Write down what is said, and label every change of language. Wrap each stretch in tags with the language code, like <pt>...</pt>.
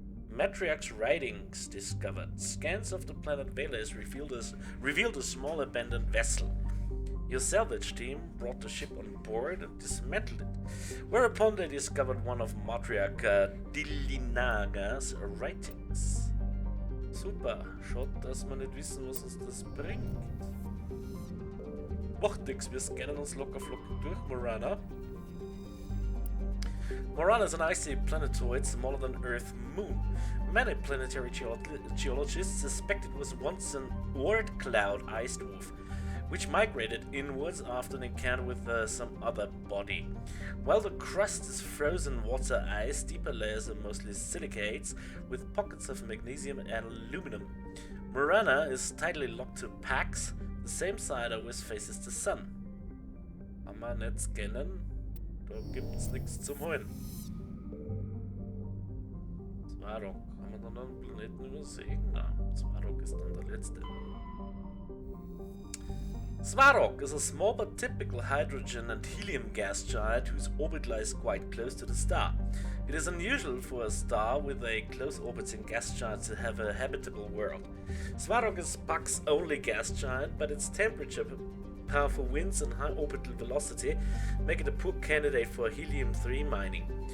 <en>Matriarch's writings discovered. Scans of the planet Veles revealed a small abandoned vessel. Your salvage team brought the ship on board and dismantled it, whereupon they discovered one of Matriarch Dilinaga's writings.</en> <de>Super, schaut, dass wir nicht wissen, was uns das bringt. Macht nix, wir scannen uns locker flockig durch, Morana.</de> <en>Morana is an icy planetoid smaller than Earth moon. Many planetary geologists suspect it was once an Oort cloud ice dwarf, which migrated inwards after an encounter with some other body. While the crust is frozen water ice, deeper layers are mostly silicates with pockets of magnesium and aluminum. Morana is tightly locked to Pax. The same side always faces the sun.</en> <de>Kann man nicht scannen? Da gibt's nichts zum Holen. Svarog. Haben wir dann einen Planeten übersehen? Nein, Svarog ist dann der letzte.</de> <en>Svarog is a small but typical hydrogen and helium gas giant whose orbit lies quite close to the star. It is unusual for a star with a close orbiting gas giant to have a habitable world. Svarog is Puck's only gas giant, but its temperature, powerful winds and high orbital velocity make it a poor candidate for helium-3 mining.</en>